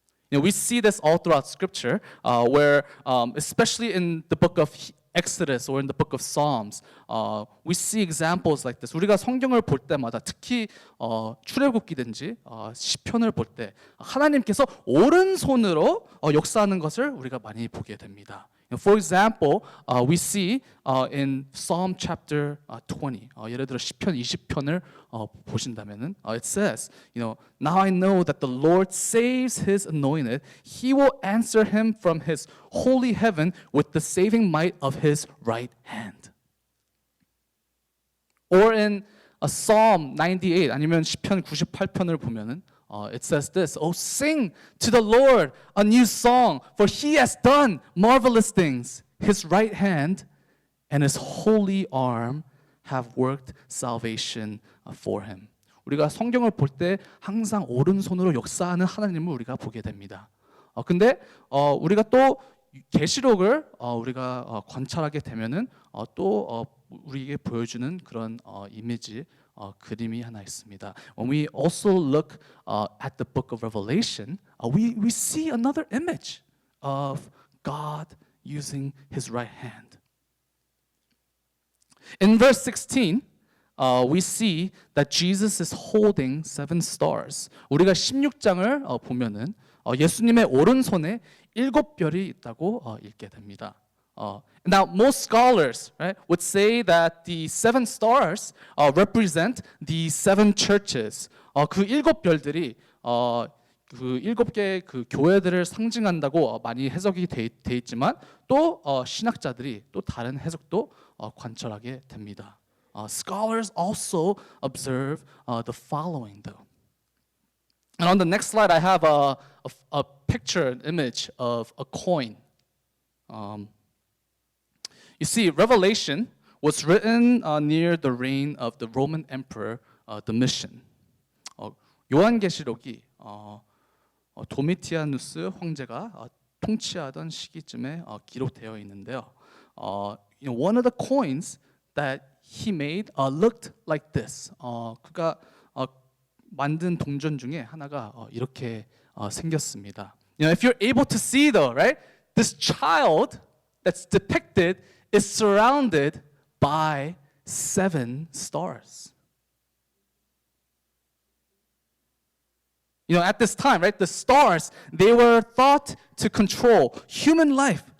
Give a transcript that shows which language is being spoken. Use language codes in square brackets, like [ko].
[en] We see this all throughout Scripture, where, especially in the book of Exodus or in the book of Psalms, we see examples like this. [ko] 우리가 성경을 볼 때마다 특히 출애굽기든지 시편을 볼 때 하나님께서 오른손으로 역사하는 것을 우리가 많이 보게 됩니다. [en] For example, we see in Psalm chapter 20. [ko] 예를 들어 시편 20편을 보신다면은 [en] it says, now I know that the Lord saves his anointed. He will answer him from his holy heaven with the saving might of his right hand. Or in Psalm 98 [ko] 아니면 시편 98편을 보면은 [en] it says this, oh, sing to the Lord a new song, for he has done marvelous things. His right hand and his holy arm have worked salvation for him. [ko] 우리가 성경을 볼 때 항상 오른손으로 역사하는 하나님을 우리가 보게 됩니다. 근데 우리가 또 계시록을 우리가 관찰하게 되면은 또 우리에게 보여주는 그런 이미지 그림이 하나 있습니다. [en] When we also look at the book of Revelation, we see another image of God using his right hand. In verse 16, we see that Jesus is holding 7 stars. [ko] 우리가 16장을 보면은 예수님의 오른손에 7별이 있다고 읽게 됩니다. [en] Now, most scholars, right, would say that the 7 stars represent the 7 churches. [ko] 그 7별들이 그 7개의 그 교회들을 상징한다고 많이 해석이 돼 있지만 또 신학자들이 또 다른 해석도 관찰하게 됩니다. [en] Scholars also observe the following, though. And on the next slide, I have a picture, an image of a coin. You see, Revelation was written near the reign of the Roman Emperor Domitian. [ko] 요한계시록이 도미티아누스 황제가 통치하던 시기쯤에 기록되어 있는데요. [en] One of the coins that he made looked like this. [ko] 그가 만든 동전 중에 하나가 이렇게 생겼습니다. [en] If you're able to see, though, right, this child that's depicted is surrounded by 7 stars. At this time, right, the stars, they were thought to control human life.